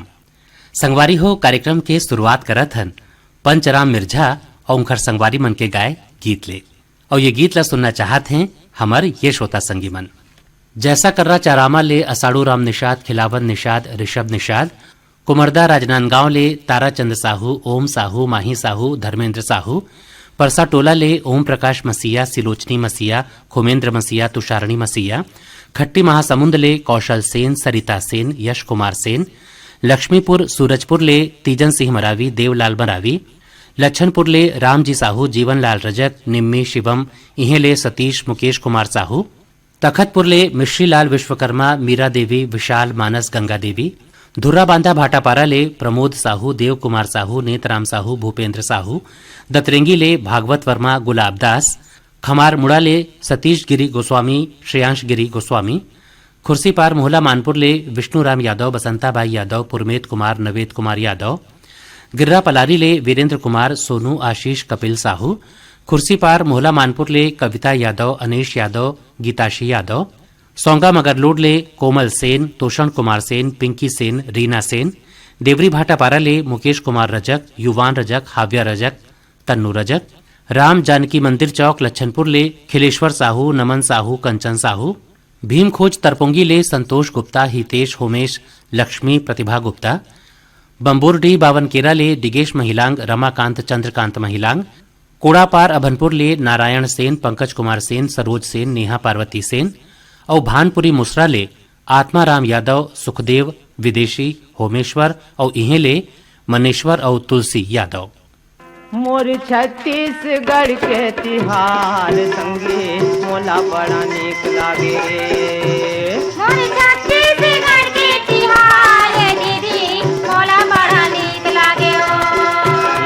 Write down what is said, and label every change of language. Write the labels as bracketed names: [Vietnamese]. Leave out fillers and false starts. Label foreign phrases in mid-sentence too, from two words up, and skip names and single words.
[Chhattisgarhi] संगवारी हो कार्यक्रम के शुरुआत करत हन पंचराम मिर्झा और उनकर संगवारी मन के गाय गीत ले, और ये गीत ला सुनना चाहत हैं हमार ये श्रोता संगी मन। जैसा कर्रा चारामा ले असाड़ू राम निषाद, खिलावन निषाद, ऋषभ निषाद, कुमरदा राजनांदगांव ले ताराचंद साहू, ओम साहू, माही साहू, धर्मेंद्र साहू, परसा टोला ले ओम प्रकाश मसीहा, सिलोचनी मसीहा, खुमेंद्र मसीहा, तुषारणी मसीहा, खट्टी महासमुंद ले कौशल सेन, सरिता सेन, यश कुमार सेन, लक्ष्मीपुर सूरजपुर ले तीजन सिंह मरावी, देवलाल मरावी, लच्छनपुर ले रामजी साहू, जीवनलाल रजक, निम्मी शिवम, इहे ले सतीश मुकेश कुमार साहू, तखतपुर ले मिश्रीलाल विश्वकर्मा, मीरा देवी, विशाल मानस, गंगा देवी, धुर्रा बांधा भाटापारा ले प्रमोद साहू, देव कुमार साहू, नेतराम साहू, भूपेंद्र साहू, दतरेंगी ले भागवत वर्मा, गुलाब दास, खमार मुड़ा ले सतीश गिरी गोस्वामी, श्रेयांश गिरी गोस्वामी, खुर्सीपार मोहला मानपुर ले विष्णुराम यादव, बसंताबाई यादव, पुरमेत कुमार, नवेद कुमार यादव, गिर्रा पलारी ले वीरेंद्र कुमार, सोनू आशीष, कपिल साहू, खुर्सीपार मोहला मानपुर ले कविता यादव, अनीश यादव, गीताशी यादव, सौंगा मगरलोड ले कोमल सेन, तोषण कुमार सेन, पिंकी सेन, रीना सेन, देवरी भाटापारा ले मुकेश कुमार रजक, युवान रजक, हाव्या रजक, तन्नू रजक, राम जानकी मंदिर चौक लच्छनपुर ले खिलेश्वर साहू, नमन साहू, कंचन साहू, भीम खोज तरपोंगी ले संतोष गुप्ता, हितेश, होमेश, लक्ष्मी, प्रतिभा गुप्ता, बम्बोरडी बावनकेरा ले दिगेश महिलांग, रमाकांत, चंद्रकांत महिलांग, कोड़ापार अभनपुर ले नारायण सेन, पंकज कुमार सेन, सरोज सेन, नेहा पार्वती सेन, और भानपुरी मुसरा ले आत्माराम यादव, सुखदेव, विदेशी, होमेश्वर और इहे ले मनेश्वर और तुलसी यादव। मोर छत्तीसगढ़ के तिहार संगे मोला बड़ा नीक लागे रे। मोर छत्तीसगढ़ के तिहार दीदी मोला बड़ा नीक लागे ओ।